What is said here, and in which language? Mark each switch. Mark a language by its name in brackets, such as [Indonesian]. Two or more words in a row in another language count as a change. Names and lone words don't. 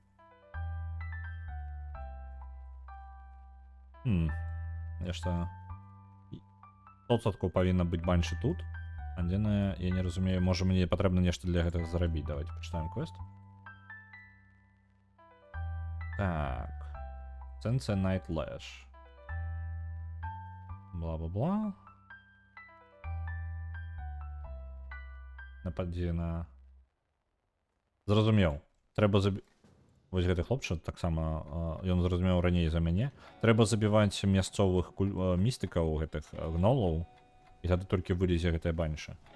[Belarusian] Нешта 100% павінна быць банши тут. Адзінае, я не разумею, можа мне патрэбна нешта для гэтага зарабіць. Давайте пачытаем квест. Так. Сенсе Night Lash. Бла-бла-бла. Нападзе на... Зразумеў. Трэба забіць... Вось гэты хлопча таксама, ён зразумеў раней за мяне. Трэба забіваць мясцовых містыкаў, гэтых гнолаў, і тады толькі вылезе гэтая банша.